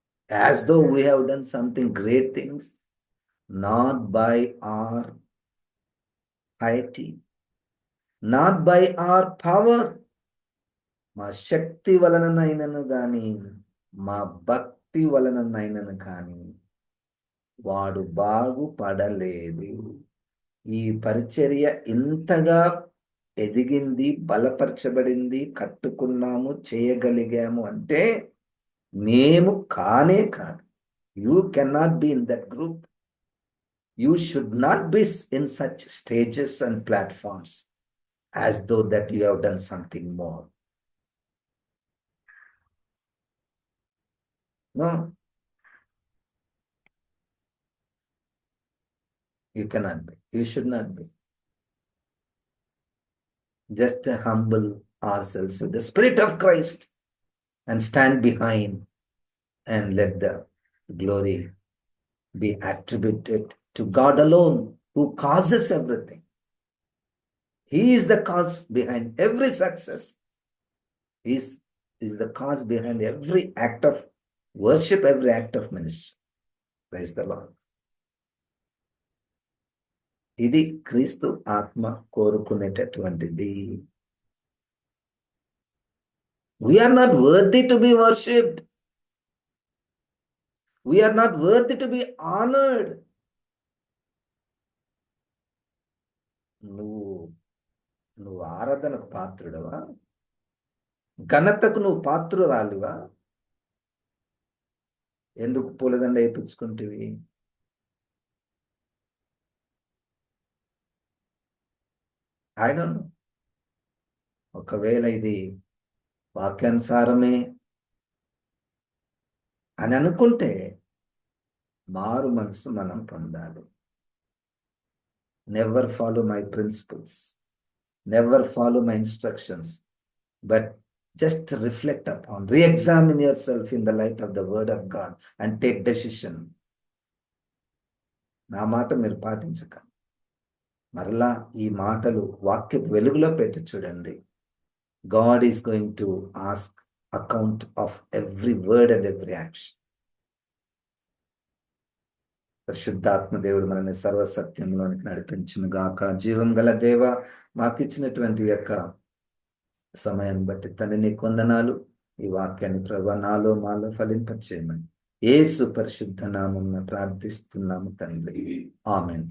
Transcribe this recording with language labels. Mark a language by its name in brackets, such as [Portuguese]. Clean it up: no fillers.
[English] As though we have done something great things, not by our piety, not by our power. [Telugu] మా శక్తి వలననైనను గాని, మా భక్తి వలననైనను కానీ వాడు బాగుపడలేదు. ఈ పరిచర్య ఇంతగా ఎదిగింది, బలపరచబడింది, కట్టుకున్నాము, చేయగలిగాము అంటే మేము కానే కాదు. [English] You cannot be in that group. You should not be in such stages and platforms as though that you have done something more. No, you cannot be. You should not be. Just humble ourselves with the Spirit of Christ and stand behind and let the glory be attributed to God alone, who causes everything. He is the cause behind every success. Is is the cause behind every act of worship, every act of ministry. Praise the Lord. [Telugu] ఇది క్రీస్తు ఆత్మ కోరుకునేటటువంటిది. [English] We are not worthy to be worshipped. We are not worthy to be honoured. [Telugu] నువ్వు నువ్వు ఆరాధనకు పాత్రుడవా? ఘనతకు నువ్వు పాత్రురాలివా? ఎందుకు పూలదండ వేయించుకుంటేవి? ఆయన ఒకవేళ ఇది వాక్యానుసారమే అని అనుకుంటే మారు మనసు మనం పొందాలి. [English] Never follow my principles, never follow my instructions, but just reflect upon, re-examine yourself in the light of the word of God and take decision. [Telugu] నా మాట మీరు పాటించక మరలా ఈ మాటలు వాక్యపు వెలుగులో పెట్టి చూడండి. [English] God is going to ask account of every word and every action. [Telugu] పరిశుద్ధాత్మ దేవుడు మనల్ని సర్వసత్యంలోనికి నడిపించును గాక. జీవం గల దేవ, మాకిచ్చినటువంటి యొక్క సమయాన్ని బట్టి తండ్రి నీకు వందనాలు. ఈ వాక్యాన్ని ప్రభువా నాలో మాలో ఫలింపచేయమని యేసు పరిశుద్ధ నామమున ప్రార్థిస్తున్నాము తండ్రి, ఆమేన్.